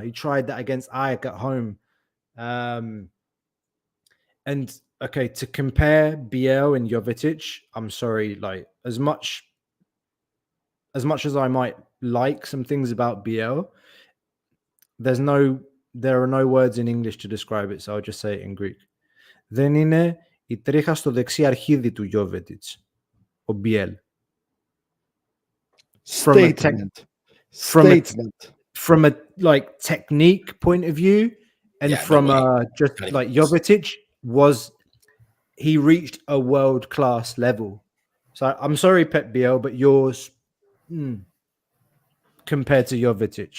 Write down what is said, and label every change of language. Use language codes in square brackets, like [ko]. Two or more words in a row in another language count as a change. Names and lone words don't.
[en] He tried that against Ajax at home. And okay, to compare Biel and Jovetic, I'm sorry, like as much as I might like some things about Biel, there are no words in English to describe it, so I'll just say it in Greek. [el] Δεν είναι η τρίχα στο δεξί αρχίδι του Jovetic, ο Biel. [en] Statement. From a like technique point of view, and just like Jovetic he reached a world-class level. So I'm sorry, Pep Biel, but yours compared to Jovetic.